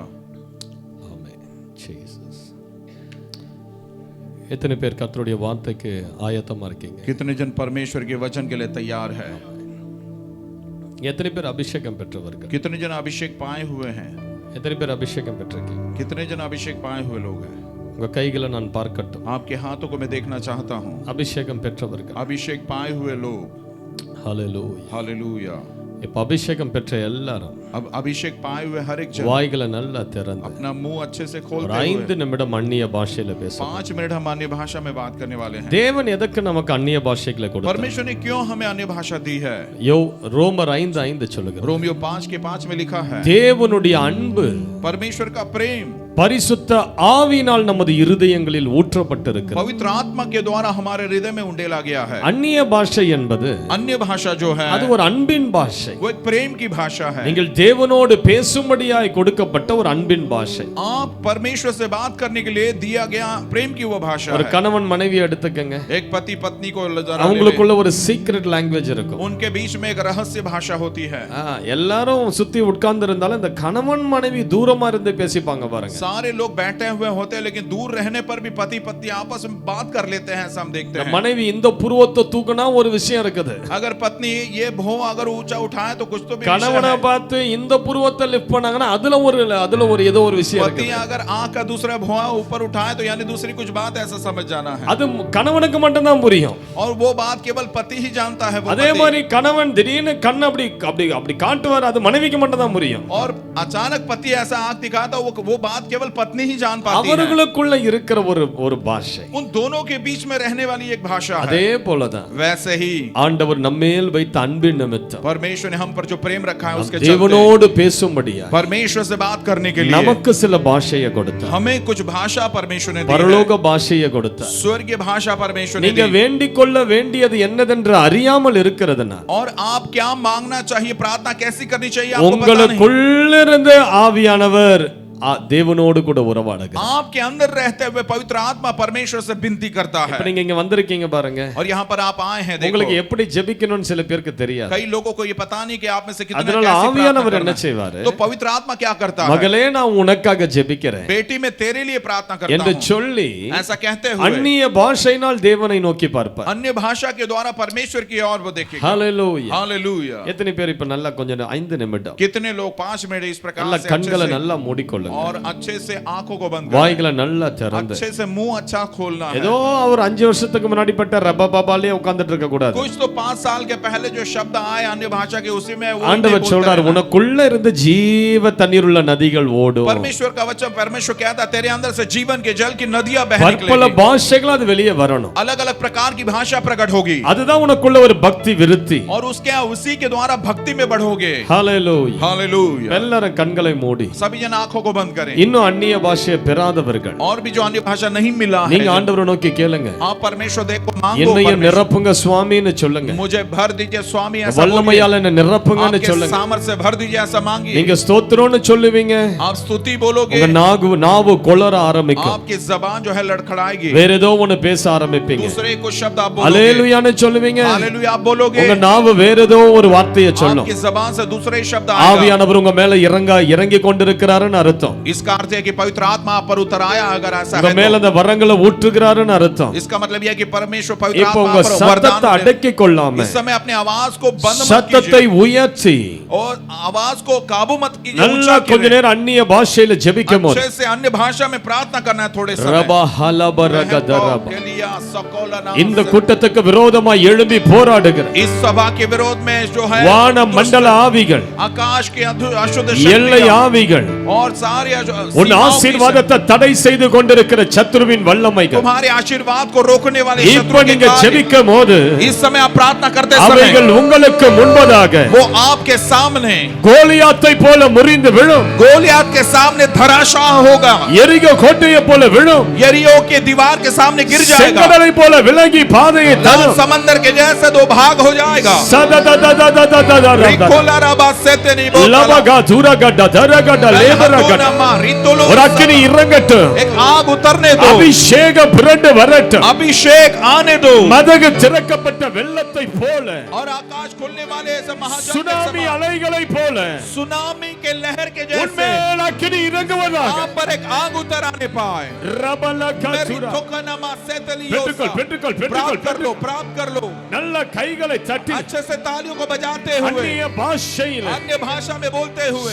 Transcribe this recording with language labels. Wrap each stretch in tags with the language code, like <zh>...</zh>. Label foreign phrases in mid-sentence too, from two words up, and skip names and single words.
<en>Amen. Jesus.</en> <ta>எத்தனை பேர் கர்த்தருடைய வார்த்தைக்கு ஆயத்தமா இருக்கீங்க?</ta> <hi>कितने जन परमेश्वर के वचन के लिए तैयार है?</hi> <ta>எத்தனை பேர் அபிஷேகம் பெற்றவர்கள்?</ta> <hi>कितने जन अभिषेक पाए हुए हैं?</hi> <ta>எத்தனை பேர் அபிஷேகம் பெற்றிருக்கீங்க?</ta> <hi>कितने जन अभिषेक पाए हुए लोग हैं?</hi> <ta>உங்க கைகளை நான் பார்க்கட்டும்.</ta> <hi>आपके हाथों को मैं देखना चाहता हूँ।</hi> <ta>அபிஷேகம் பெற்றவர்கள்.</ta> <hi>अभिषेक पाए हुए लोग।</hi> <ta>Hallelujah. Hallelujah. இப்ப அபிஷேகம் பெற்ற எல்லாரும்</ta> <hi>अब अभिषेक पाए हुए हर एक जन</hi> <ta>வாய்களை நல்லா திறந்து</ta> <hi>अपना मुंह अच्छे से खोलते</hi> <ta>ஒரு</ta> <hi>हुए</hi> <ta>5 நிமிடம் அந்நிய பாஷையில பேசுவோம்.</ta> <hi>5 मिनट हम अन्य भाषा में बात करने वाले हैं।</hi> <ta>தேவன் எதற்கு நமக்கு அந்நிய பாஷைகளை கொடுத்தார்?</ta> <hi>परमेश्वर ने क्यों हमें अन्य भाषा दी है?</hi> <ta>ரோமர் 5:5 சொல்லுகிறது.</ta> <hi>रोमियो 5:5 में लिखा है,</hi> <ta>தேவனுடைய அன்பு</ta> <hi>परमेश्वर का प्रेम</hi> <ta>பரிசுத்த ஆவியினால் நமது இருதயங்களில் ஊற்றப்பட்டிருக்கிறது.</ta> <hi>पवित्र आत्मा के द्वारा हमारे हृदय में उंडेला गया है।</hi> <ta>அந்நிய பாஷை என்பது</ta> <hi>अन्य भाषा जो है</hi> <ta>அது ஒரு அன்பின் பாஷை.</ta> <hi>वो एक प्रेम की भाषा है।</hi> <ta>நீங்கள் தேவனோடு பேசும்படியாய் கொடுக்கப்பட்ட ஒரு அன்பின் பாஷை.</ta> <hi>आप परमेश्वर से बात करने के लिए दिया गया प्रेम की वो भाषा</hi> <ta>ஒரு</ta> <hi>है।</hi> <ta>கணவன் மனைவி எடுத்துக்கங்க.</ta> <hi>एक पति पत्नी को</hi> <ta>அவங்களுக்குள்ள ஒரு</ta> <en>secret language</en> <ta>இருக்கும்.</ta> <hi>उनके बीच में एक रहस्य भाषा होती है।</hi> <ta>எல்லாரும் சுத்தி உட்கார்ந்து இருந்தாலும் இந்த கணவன் மனைவி தூரமா இருந்து பேசிப்பாங்க பாருங்க.</ta> <hi>सारे लोग बैठे हुए होते हैं, लेकिन दूर रहने पर भी पति पत्नी आपस में बात कर लेते हैं, ऐसा हम देखते हैं।</hi> <ta>மனைவி இந்த புருவத்தை தூக்குனா ஒரு விஷயம் இருக்குது.</ta> <hi>अगर पत्नी ये भौं अगर ऊंचा उठाए तो कुछ तो भी</hi> <ta>கணவனை பார்த்து இந்த புருவத்தை லிஃப்ட் பண்ணாங்கன்னா அதுல ஒரு ஏதோ ஒரு விஷயம் இருக்கு.</ta> <hi>पति अगर आंख का दूसरा भौं ऊपर उठाए तो यानी दूसरी कुछ बात ऐसा समझ जाना है।</hi> <ta>அது கணவனுக்கு மட்டும் தான் புரியும்,</ta> <hi>और वो बात केवल पति ही जानता है। वो</hi> <ta>அதே மாதிரி கணவன் திடீர்னு கண்ணை அப்படி காட்டுவார், அது மனைவிக்கு மட்டும் தான் புரியும்।</ta> <hi>और अचानक पति ऐसा आंख दिखाता वो बात केवल पत्नी ही जान पाती है।</hi> <ta>அவர்களுக்குள்ள இருக்கிற ஒரு பாஷை,</ta> <hi>उन दोनों के बीच में रहने वाली एक भाषा है।</hi> <ta>அதே போலதான்</ta> <hi>वैसे ही</hi> <ta>ஆண்டவர் நம்மேல் வைத்த அன்பின் நிமித்தம்</ta> <hi>परमेश्वर ने हम पर जो प्रेम रखा है उसके चलते</hi> <ta>தேவனோடு பேசும்படியா</ta> <hi>परमेश्वर से बात करने के लिए</hi> <ta>நமக்கு சில பாஷையை கொடுத்தார்.</ta> <hi>हमें कुछ भाषा परमेश्वर ने दी है।</hi> <ta>பரலோக பாஷையை கொடுத்தார்.</ta> <hi>स्वर्गीय भाषा परमेश्वर ने</hi> <ta>நீங்க</ta> <hi>दी।</hi> <ta>வேண்டிக் கொள்ள வேண்டியது என்னதென்று அறியாமல் இருக்கிறதுனா</ta> <hi>और आप क्या मांगना चाहिए, प्रार्थना कैसी करनी चाहिए, आपको पता नहीं।</hi> <ta>உங்களுக்குள்ளிருந்து ஆவியானவர் தேவனோடு கூட உறவாடுகிறார்.</ta> <hi>आपके अंदर रहते हुए पवित्र आत्मा परमेश्वर से विनती करता है।</hi> <ta>இப்ப நீங்க இங்க வந்திருக்கீங்க பாருங்க,</ta> <hi>और यहाँ पर आप आए हैं, देखो</hi> <ta>உங்களுக்கு எப்படி ஜெபிக்கணும்னு சில பேருக்கு தெரியாது.</ta> <hi>कई लोगों को ये पता नहीं कि आप में से कितने</hi> <ta>அதனால ஆவியானவர் என்ன செய்வாரு?</ta> <hi>तो पवित्र आत्मा क्या करता है,</hi> <ta>மகளே நான் உனக்காக ஜெபிக்கிறேன்</ta> <hi>बेटी मैं तेरे लिए प्रार्थना करता</hi> <ta>என்று</ta> <hi>हूं</hi> <ta>சொல்லி</ta> <hi>ऐसा कहते हुए</hi> <ta>அந்நிய பாஷையினால் தேவனை நோக்கி பார்ப்பார்.</ta> <hi>अन्य भाषा के द्वारा परमेश्वर की ओर वो देखेगा।</hi> <ta>ஹalleluya</ta> <hi>हालेलुया।</hi> <ta>எத்தனை பேர் இப்ப நல்லா கொஞ்சம் 5 நிமிடம்</ta> <hi>कितने लोग 5 मिनट इस प्रकार</hi> <ta>நல்லா</ta> <hi>से</hi> <ta>கண்களை நல்லா மூடிக்கொள்ளுங்க,</ta> <hi>और अच्छे से आंखों को बंद</hi> <ta>வாய்களை நல்லா திறந்து.</ta> <hi>अच्छे से मुंह अच्छा खोलना है।</hi> <ta>ஏதோ அவர் 5 வருஷத்துக்கு முன்னாடி பட்ட ரபபாபாலே உட்கார்ந்துட்டு இருக்க கூடாது.</ta> <hi>कुछ तो 5 साल के पहले जो शब्द आए अन्य भाषा के उसी में वो</hi> <ta>ஆண்டவர் சொல்றார் உனக்குள்ள இருந்து ஜீவ தண்ணீருள்ள நதிகள் ஓடும்.</ta> <hi>परमेश्वर का वचन परमेश्वर कहता है तेरे अंदर से जीवन के जल की नदियां बह निकलेंगी।</hi> <ta>பல பாஷைகள் அது வெளியே வரணும்.</ta> <hi>अलग-अलग प्रकार की भाषा प्रकट होगी।</hi> <ta>அதுதான் உனக்குள்ள ஒரு பக்தி விருத்தி.</ta> <hi>और उसके उसी के द्वारा भक्ति में बढ़ोगे।</hi> <ta>ஹalleluya</ta> <hi>हालेलूया।</hi> <ta>எல்லாரும் கண்களை மூடி</ta> <hi>सभी जन आंखों को बंद करें।</hi> <ta>இன்னும் அந்நிய பாஷையை பெறாதவர்கள்</ta> <hi>और भी जो अन्य भाषा नहीं मिला है,</hi> <ta>நீங்க ஆண்டவரை நோக்கி கேளுங்க,</ta> <hi>आप परमेश्वर देखो मांगो,</hi> <ta>என்னையும் நிரப்புங்க சுவாமின்னு சொல்லுங்க,</ta> <hi>मुझे भर दीजिए स्वामी ऐसा</hi> <ta>வல்லமையால என்ன நிரப்புங்கன்னு</ta> <hi>आपके</hi> <ta>சொல்லுங்க.</ta> <hi>सामर्थ से भर दीजिए ऐसा मांगिए।</hi> <ta>நீங்க ஸ்தோத்திரம்னு சொல்லுவீங்க,</ta> <hi>आप स्तुति बोलोगे,</hi> <ta>உங்க நாவு கொளற ஆரம்பிக்கும்,</ta> <hi>आपकी ज़बान जो है लड़खड़ाएगी,</hi> <ta>வேற ஏதோ ஒன்னு பேச ஆரம்பிப்பீங்க.</ta> <hi>दूसरे कुछ शब्द आप बोलोगे,</hi> <ta>அல்லேலூயான்னு சொல்லுவீங்க,</ta> <hi>हालेलुया आप बोलोगे,</hi> <ta>உங்க நாவு வேற ஏதோ ஒரு வார்த்தையை சொல்லும்.</ta> <hi>आपकी ज़बान से दूसरे शब्द आएगा।</hi> <ta>ஆவியானவர் உங்க மேல இறங்கி கொண்டிருக்கிறாருன்னு அர்த்தம். அர்த்தம்.</ta> <hi>इसका अर्थ है कि पवित्र आत्मा आप पर उतर आया, अगर ऐसा</hi> <ta>உங்க</ta> <hi>है</hi> <ta>மேல</ta> <hi>तो</hi> <ta>அந்த வரங்களை ஊற்றுகிறாருன்னு அர்த்தம்.</ta> <hi>इसका मतलब यह है कि परमेश्वर पवित्र</hi> <ta>இப்போ</ta> <hi>आत्मा</hi> <ta>உங்க</ta> <hi>पर</hi> <ta>சத்தத்தை</ta> <hi>वरदान दे-</hi> <ta>அடக்கிக் கொள்ளாம</ta> <hi>इस समय अपने आवाज को बंद मत</hi> <ta>சத்தத்தை</ta> <hi>कीजिए</hi> <ta>உயர்த்தி</ta> <hi>और आवाज को काबू मत कीजिए,</hi> <ta>நல்லா</ta> <hi>ऊंचा</hi> <ta>கொஞ்ச</ta> <hi>कीजिए।</hi> <ta>நேரம் அந்நிய பாஷையில ஜெபிக்கும் போது</ta> <hi>अच्छे से अन्य भाषा में प्रार्थना करना है थोड़े समय। ரபா ஹலப ரகதரப. केलिया सकोलना</hi> <ta>இந்த கூட்டத்துக்கு விரோதமாய் எழும்பி போராடுகிற</ta> <hi>इस सभा के विरोध में जो है</hi> <ta>வான மண்டல ஆவிகள்,</ta> <hi>आकाश के अशुद्ध</hi> <ta>எல்லை</ta> <hi>शक्तियां</hi> <ta>ஆவிகள்,</ta> <hi>और सारे</hi> <ta>உன் ஆசீர்வாதத்தை தடை செய்து கொண்டிருக்கிற சத்துருவின் வல்லமைகள்,</ta> <hi>तुम्हारे आशीर्वाद को रोकने वाले</hi> <ta>இப்ப</ta> <hi>शत्रु के</hi> <ta>நீங்க</ta> <hi>कार्य,</hi> <ta>ஜெபிக்கும் போது</ta> <hi>इस समय आप प्रार्थना करते</hi> <ta>அவைகள்</ta> <hi>समय</hi> <ta>உங்களுக்கு முன்பதாக</ta> <hi>वो आपके सामने</hi> <ta>கோலியாத்தை போல முறிந்து விழும்,</ta> <hi>गोलियत के सामने धराशाह होगा,</hi> <ta>எரிகோ கோட்டையை போல விழும்,</ta> <hi>यरीहो के दीवार के सामने गिर जाएगा,</hi> <ta>செங்கடலை போல விலகி பாதையை</ta> <hi>लाल</hi> <ta>தரும்.</ta> <hi>समंदर के जैसे दो भाग हो जाएगा। சதததததததததத. रिकोलाराबा सेतेनी बोतला, லபகா துரகட தரகட லேபரகட. हतोनमा रितोलो,</hi> <ta>ஒரு அக்கினி இறங்கட்டும்,</ta> <hi>एक आग उतरने दो,</hi> <ta>அபிஷேகம் புரண்டு வரட்டும்,</ta> <hi>अभिषेक आने दो,</hi> <ta>மதகு திறக்கப்பட்ட வெள்ளத்தை போல,</ta> <hi>और आकाश खुलने वाले ऐसे महाजन के</hi> <ta>சுனாமி</ta> <hi>समान,</hi> <ta>அலைகளை போல</ta> <hi>सुनामी के लहर के जैसे</hi> <ta>உன்மேல் அக்கினி இறங்குவதாக.</ta> <hi>आप पर एक आग उतर आने पाए। ரபலகா துர. रितोकनमा सेतलियोसा,</hi> <ta>பெற்றுக்கொள், பெற்றுக்கொள், பெற்றுக்கொள்,</ta> <hi>प्राप्त कर लो, प्राप्त कर लो,</hi> <ta>நல்ல கைகளை தட்டி</ta> <hi>अच्छे से तालियों को बजाते हुए,</hi> <ta>அந்நிய பாஷையில</ta> <hi>अन्य भाषा में बोलते हुए,</hi>